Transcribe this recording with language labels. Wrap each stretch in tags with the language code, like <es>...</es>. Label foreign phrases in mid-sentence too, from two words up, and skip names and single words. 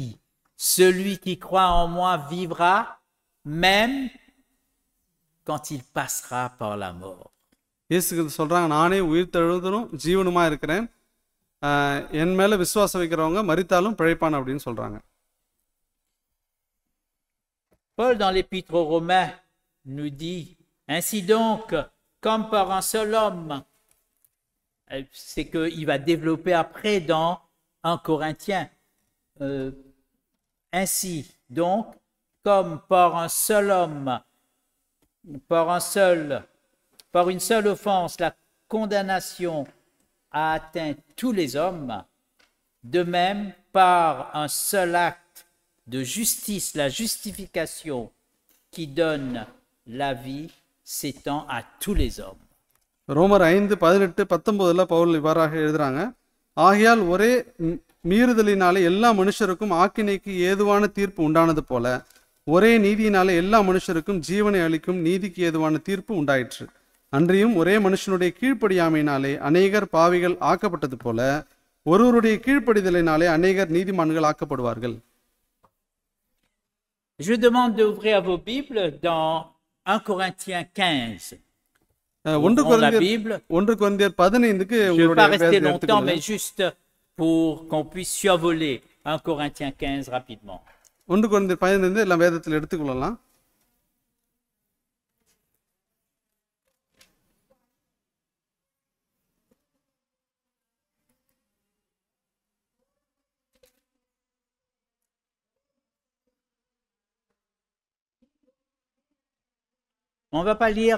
<fr>Celui qui croit en moi vivra même quand il passera par la mort.</fr> <ta>இயேசு சொல்றாங்க, நானே உயிர்த்தெழுதலும் ஜீவனுமா இருக்கிறேன், என் மேல விசுவாசம் வைக்கிறவங்க மரித்தாலும் பிழைப்பான் அப்படின்னு சொல்றாங்க.</ta> <fr>Paul dans l'épître aux Romains nous dit, ainsi donc, comme par un seul homme, c'est qu'il va développer après dans 1 Corinthiens, ainsi donc, comme par un seul homme, par une seule offense, la condamnation a atteint tous les hommes, de même, par un seul acte de justice, la justification qui donne la vie s'étend à tous les hommes.</fr> <ta>ரோமர் 5:18-19 பவுல் இவ்வாறாக எழுதுறாங்க, ஆகையால் ஒரே மீறுதலினாலே எல்லா மனுஷருக்கும் ஆக்கினைக்கு ஏதுவான தீர்ப்பு உண்டானது போல ஒரே நீதியினாலே எல்லா மனுஷருக்கும் ஜீவனை அளிக்கும் நீதிக்கு ஏதுவான தீர்ப்பு உண்டாயிற்று. அன்றியும் ஒரே மனுஷனுடைய கீழ்ப்படியாமையினாலே அநேகர் பாவிகள் ஆக்கப்பட்டது போல ஒருவருடைய கீழ்ப்படிதலினாலே அநேகர் நீதிமான்கள் ஆக்கப்படுவார்கள்.</ta> <fr>Je demande d'ouvrir vos Bibles dans 1 Corinthiens 15.</fr> <ta>1 Corinthiens 15க்கு</ta> <fr>Je ne vais pas rester longtemps, mais juste pour qu'on puisse survoler 1 Corinthiens 15 rapidement.</fr> <ta>1 Corinthiens 15 எல்லாம் வேதத்தில் எடுத்துக்கொள்ளலாம்.</ta> <fr>On ne va pas lire.</fr>